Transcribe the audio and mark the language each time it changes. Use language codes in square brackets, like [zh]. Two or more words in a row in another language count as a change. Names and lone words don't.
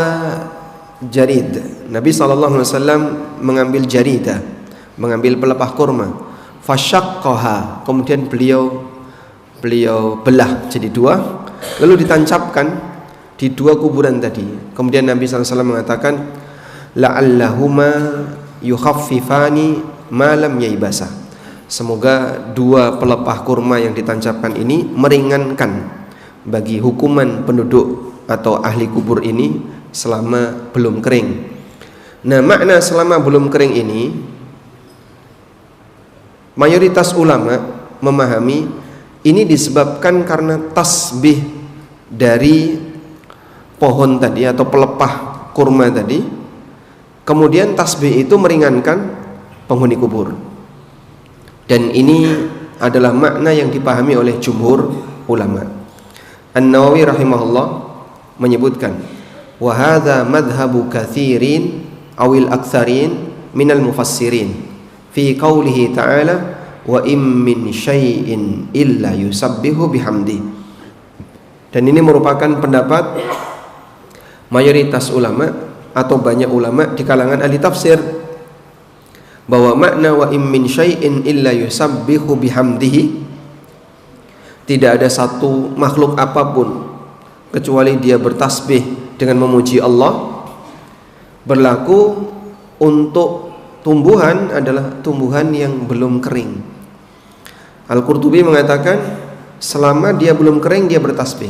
[ar] فأخذ جريدة. [id] Nabi SAW mengambil jaridah, mengambil pelepah kurma. Fasyaqqaha, kemudian beliau belah jadi dua, lalu ditancapkan di dua kuburan tadi. Kemudian Nabi SAW mengatakan, [ar] لعلهما يخففان ما لم ييبسا. [id] Semoga dua pelepah kurma yang ditancapkan ini meringankan bagi hukuman penduduk atau ahli kubur ini selama belum kering. Nah, makna selama belum kering ini mayoritas ulama memahami ini disebabkan karena tasbih dari pohon tadi atau pelepah kurma tadi. Kemudian tasbih itu meringankan penghuni kubur. Dan ini adalah makna yang dipahami oleh jumhur ulama. An-Nawawi rahimahullah menyebutkan, [ar] وهذا مذهب كثير أو الأكثرين من المفسرين في قوله تعالى وإن من شيء إلا يسبح بحمد. [id] Dan ini merupakan pendapat mayoritas ulama atau banyak ulama di kalangan ahli tafsir, bahwa makna [ar] وإن من شيء إلا يسبح بحمده, [id] tidak ada satu makhluk apapun kecuali dia bertasbih dengan memuji Allah, berlaku untuk tumbuhan adalah tumbuhan yang belum kering. Al-Qurtubi mengatakan selama dia belum kering dia bertasbih.